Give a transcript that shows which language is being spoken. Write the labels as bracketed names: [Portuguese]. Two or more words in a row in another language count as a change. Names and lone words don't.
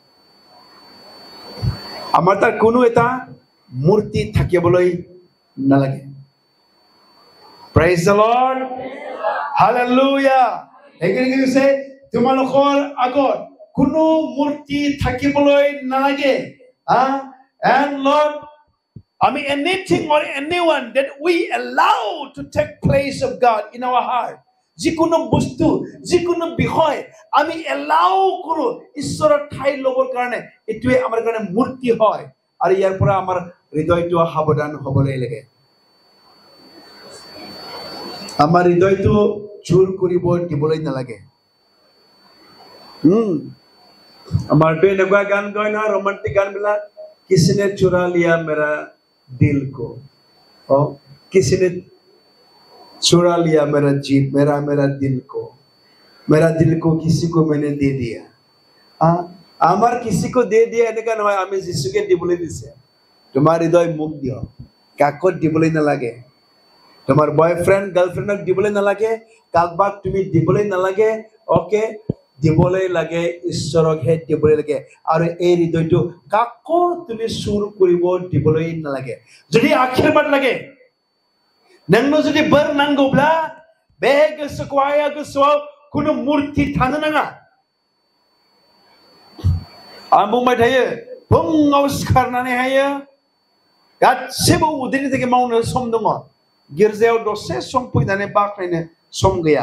[Assamese] আমাৰ তাত কোনো এটা মূৰ্তি থাকিবলৈ নালাগে। [English] Praise the Lord, hallelujah. [Assamese] সেইখিনি কৈছে তোমালোকৰ আগত কোনো মূৰ্তি থাকিবলৈ নালাগে। [English] And Lord, anything or anyone that we allow to take place of God in our heart, [Assamese] যিকোনো বস্তু, যিকোনো বিষয় আমি এলাউ কৰো ঈশ্বৰৰ ঠাই ল'বৰ কাৰণে, এইটোৱে আমাৰ কাৰণে মূৰ্তি হয়। আৰু ইয়াৰ পৰা আমাৰ হৃদয়টো সাৱধান হ'বলৈ লাগে। আমাৰ হৃদয়টো চুৰ কৰিব দিবলৈ নালাগে। আমাৰটো এনেকুৱা গান গায় নহয়, ৰোমান্টিক গান বিলাক, [Hindi] किसने चुरा लिया मेरा दिल को, किसी ने चुरा लिया मेरा जीत, मेरा दिल को किसी को मैंने दे दिया। [Assamese] আমার [Hindi] किसी को दे दिया [Assamese] এনেকা নহয়, আমি যিশুকে দিবলৈ দিছে। তোমাৰ হৃদয় মোক দিয়, কাকত দিবলৈ নালাগে। তোমাৰ [English] boyfriend girlfriend [Assamese] দিবলৈ নালাগে, কাকবাক তুমি দিবলৈ নালাগে। ওকে, দিবলৈ লাগে ঈশ্বৰকহে দিবলৈ লাগে। আৰু এই হৃদয়টো কাকো তুমি চুৰ কৰিব দিবলৈ নালাগে। যদি আশীৰ্বাদ লাগে, [Bodo] नोंनो जुदि बोर नांगौब्ला बे गोसोआव कुनु मुर्ति थानो नाङा। आं बुंबाय थायो, फुङाव सिखारनानैहायो गासिबो उदैनि थाखाय मावनो सम दङ, गिर्जायाव दसे सम फैनानै बाख्नायनो सम गैया।